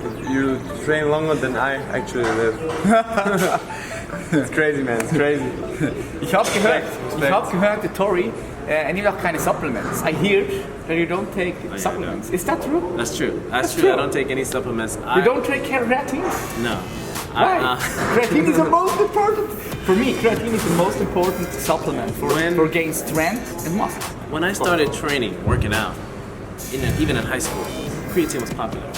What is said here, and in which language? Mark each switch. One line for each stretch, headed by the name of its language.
English: You train longer than I actually live. It's crazy, man. It's crazy.
German: Ich habe gehört, der Tory nehmt auch keine Supplements.
English: I hear that you don't take supplements. Is that true? That's true. That's That's true. I true. don't take any supplements. You don't take creatine? No. Why? Creatine is the most important. For me, creatine is the most important supplement for gain strength and muscle. When I started training, working out, even in high school, creatine was popular.